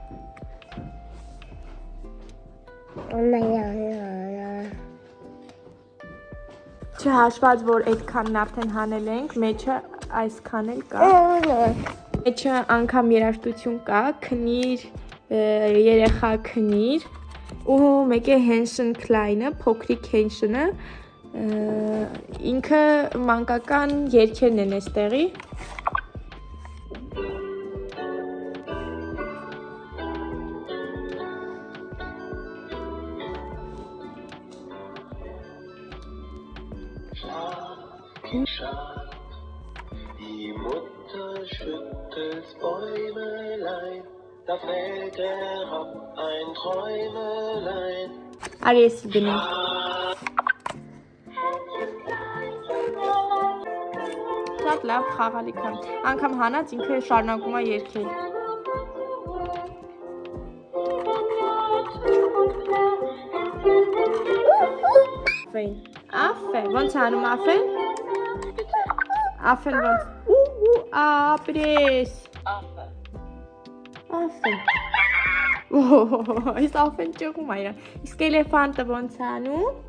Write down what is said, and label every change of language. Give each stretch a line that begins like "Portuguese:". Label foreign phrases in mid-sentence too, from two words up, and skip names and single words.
Armenian: չհաշված որ այդքանն արդեն հանել ենք մեջը այսքան էլ կա մեջը անգամ երաժշտություն կա քնիր երեխա քնիր ու մեկ է Հենշն Քլայնը փոքրիկ Հենշնը ինքը մանկական երգերն են այստեղի
German: Die Mutter schüttelt Bäumelein, da fällt herab ein Träumelein.
Armenian: Արի էսի գնենք շատ լավ խաղալիք է անգամ հանած ինքը շարունակում է երգել Աֆեն ոնց անում աֆեն Աֆեն ոնց ապրես Աֆեն Այս աֆեն ճեղում է իրան իսկ էլեֆանտը ոնց անում